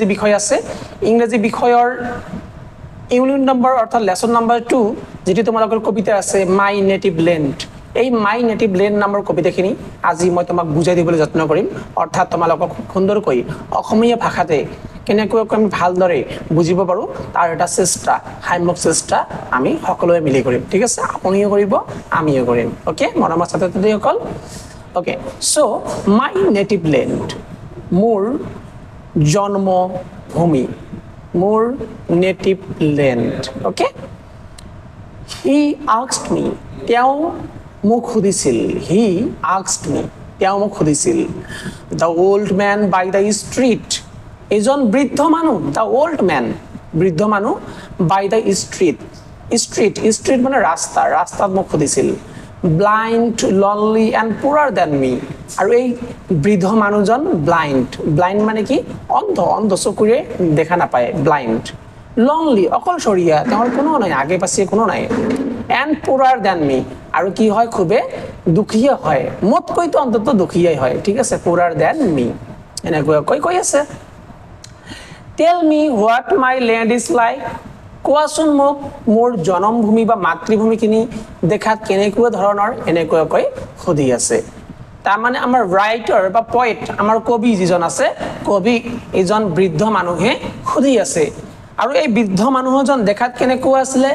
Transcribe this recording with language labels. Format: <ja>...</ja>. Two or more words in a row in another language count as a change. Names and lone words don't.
<as>বিষয় আছে ইংৰাজী বিষয়ৰ ইউনিট নম্বৰ অৰ্থাৎ লেসন নম্বৰ 2 যেটি তোমালোকৰ কবিতা আছে</as> <en>my native land</en> <as>এই</as> <en>my native land</en> <as>নামৰ কবিতাখিনি আজি মই তোমাক বুজাই দিবলৈ যত্ন কৰিম অৰ্থাৎ তোমালোকক সুন্দৰকৈ অসমীয়া ভাষাতে কেনেকৈ আমি ভালদৰে বুজিব পাৰো তাৰ এটা চেষ্টা হাইমক চেষ্টা আমি সকলোৱে মিলি কৰিম ঠিক আছে আপুনিও কৰিব আমিও কৰিম ওকে মৰমৰ ছাত্ৰ ছাত্ৰীসকল ওকে</as> <en>so my native land</en> <as>মোৰ জন্মভূমি মোৰ</as> <en>native land okay he asked me</en> <as>তেওঁ মোক খুদিছিল</as> <en>he asked me</en> <as>তেওঁ মোক খুদিছিল</as> <en>the old man by the street</en> <as>এজন বৃদ্ধ মানুহ</as> <en>the old man</en> <as>বৃদ্ধ মানুহ</as> <en>by the street street</en> <as>মানে ৰাস্তাত মোক খুদিছিল</as> <en>blind lonely and poorer than me</en> <as>আৰু এই বৃদ্ধ মানুহজন ব্লাইণ্ড মানে কি অন্ধ চকুৰে দেখা নাপায়</as> <en>blind lonely</en> <as>অকলশৰীয়া তেওঁৰ কোনো নাই আগে পাছে কোনো নাই</as> <en>and poorer than me</en> <as>আৰু কি হয় খুবে দুখীয়া হয় মোতকৈতো অন্তত দুখীয়াই হয় ঠিক আছে</as> <en>poorer than me</en> <as>এনেকৈ কৈ আছে</as> <en>Tell me what my land is like.</en> <as>কোৱাচোন মোক মোৰ জন্মভূমি বা মাতৃভূমিখিনি দেখাত কেনেকুৱা ধৰণৰ এনেকৈ খুদি আছে তাৰ মানে আমাৰ ৰাইটাৰ বা পয়েট আমাৰ কবি যিজন আছে কবি এজন বৃদ্ধ মানুহে খুদি আছে আৰু এই বৃদ্ধ মানুহজন দেখাত কেনেকুৱা আছিল</as>